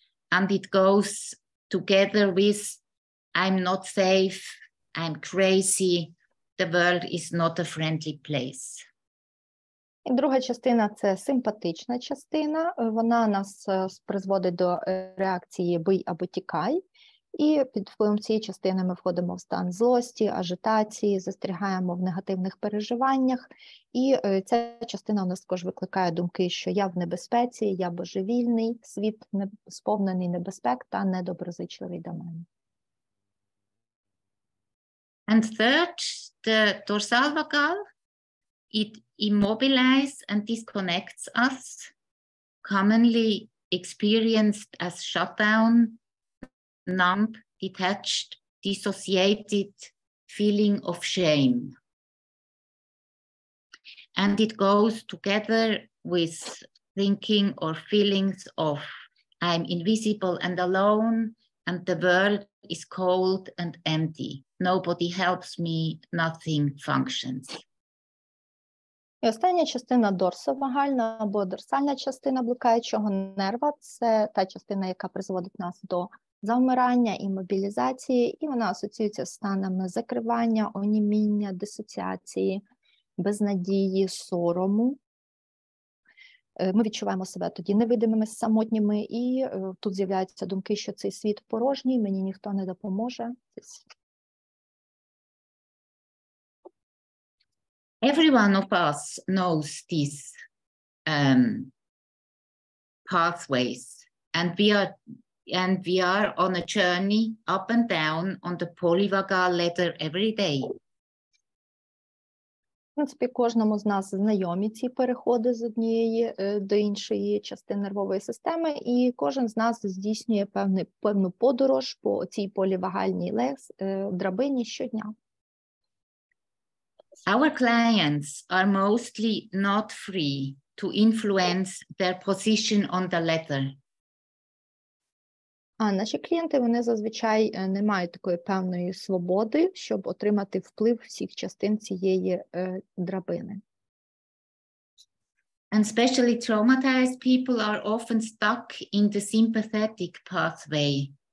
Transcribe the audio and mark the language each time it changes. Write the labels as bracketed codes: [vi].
[en] And it goes together with I'm not safe, I'm crazy, the world is not a friendly place. [uk] І друга частина – це симпатична частина. Вона нас призводить до реакції «бий або тікай». І під впливом цієї частини ми входимо в стан злості, ажитації, застрягаємо в негативних переживаннях. І ця частина у нас також викликає думки, що я в небезпеці, я божевільний, світ сповнений небезпек та недоброзичливий до мене. [en] And third, the dorsal vagal, it immobilizes and disconnects us, commonly experienced as shutdown, numb, detached, dissociated feeling of shame. And it goes together with thinking or feelings of I'm invisible and alone, and the world is cold and empty. Nobody helps me, nothing functions. [uk] І остання частина дорсовагальна або дорсальна частина блукаючого нерва – це та частина, яка призводить нас до завмирання і мобілізації, і вона асоціюється з станами закривання, оніміння, дисоціації, безнадії, сорому. Ми відчуваємо себе тоді невидимими, самотніми, і тут з'являються думки, що цей світ порожній, мені ніхто не допоможе. [en] Every one of us knows these pathways, and we are on a journey up and down on the polyvagal ladder every day. [uk] В принципі, кожному з нас знайомі ці переходи з однієї до іншої частини нервової системи, і кожен з нас здійснює певну подорож по цій полівагальній драбині щодня. [en] Our clients are mostly not free to influence their position on the ladder. [uk] А наші клієнти, вони зазвичай не мають такої певної свободи, щоб отримати вплив всіх частин цієї драбини. [en] And especially traumatized people are often stuck in the sympathetic pathway.